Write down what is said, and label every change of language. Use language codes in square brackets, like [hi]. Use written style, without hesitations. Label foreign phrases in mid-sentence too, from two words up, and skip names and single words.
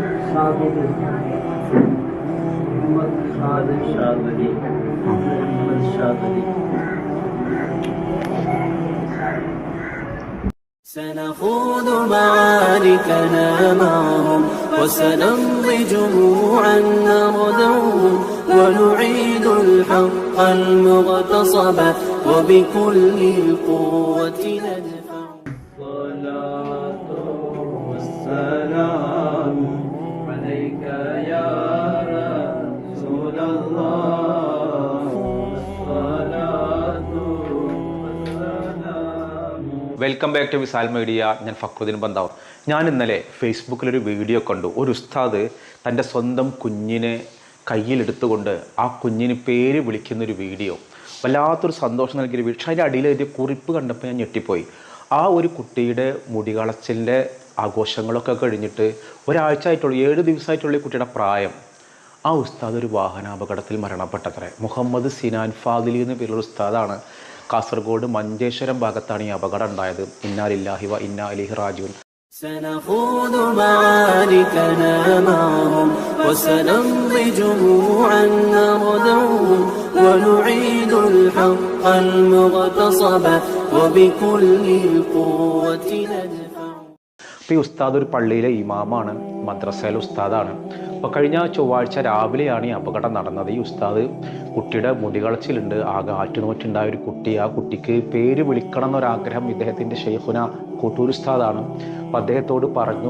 [ml] ഷാദിലി മുഹമ്മദ് ഷാദിലി മുഹമ്മദ് ഷാദിലി. [ar] سنخوض معاركنا معهم وسنمضي جموعا نردوهم ونعيد الحق المغتصب وبكل القوة ندفع. الصلاة والسلام عليك يا رسول الله. الصلاة والسلام. [en] Welcome back to Visal Media. [ml] ഞാൻ ഫക്രുദ്ദീൻ ബന്താവൂർ. ഞാൻ ഇന്നലെ ഫേസ്ബുക്കിലൊരു വീഡിയോ കണ്ടു. ഒരു ഉസ്താദ് തൻ്റെ സ്വന്തം കുഞ്ഞിനെ കയ്യിലെടുത്തുകൊണ്ട് ആ കുഞ്ഞിന് പേര് വിളിക്കുന്നൊരു വീഡിയോ. വല്ലാത്തൊരു സന്തോഷം നൽകിയൊരു വീഡിയോ. പക്ഷേ അതിൻ്റെ അടിയിൽ എഴുതിയ കുറിപ്പ് കണ്ടപ്പോൾ ഞാൻ ഞെട്ടിപ്പോയി. ആ ഒരു കുട്ടിയുടെ മുടികളച്ചിലിൻ്റെ ആഘോഷങ്ങളൊക്കെ കഴിഞ്ഞിട്ട് ഒരാഴ്ച ആയിട്ടുള്ളൂ, 7 ദിവസമായിട്ടുള്ള ഈ കുട്ടിയുടെ പ്രായം. ആ ഉസ്താദ് ഒരു വാഹനാപകടത്തിൽ മരണപ്പെട്ടത്രേ. മുഹമ്മദ് സിനാൻ ഫാദിലി എന്ന പേരുള്ള ഉസ്താദാണ്. കാസർഗോഡ് മഞ്ചേശ്വരം ഭാഗത്താണ് ഈ അപകടം ഉണ്ടായത്. [ar] إنا لله وإنا إليه راجعون. سنخوض معاركنا معهم وسنمضي جموعا نردوهم ونعيد الحق المغتصب وبكل القوة ندفع. [ml] ഈ ഉസ്താദ് ഒരു പള്ളിയിലെ ഇമാമാണ്, മദ്രസയിലെ ഉസ്താദാണ്. അപ്പോൾ കഴിഞ്ഞ ചൊവ്വാഴ്ച രാവിലെയാണ് ഈ അപകടം നടന്നത്. ഈ ഉസ്താദ് കുട്ടിയുടെ മുടികളച്ചിലുണ്ട്, ആകെ ആറ്റുനോറ്റുണ്ടായ ഒരു കുട്ടി. ആ കുട്ടിക്ക് പേര് വിളിക്കണം എന്നൊരാഗ്രഹം ഇദ്ദേഹത്തിൻ്റെ ഷെയ്ഖുന കോട്ടൂർ ഉസ്താദാണ്. അപ്പോൾ അദ്ദേഹത്തോട് പറഞ്ഞു.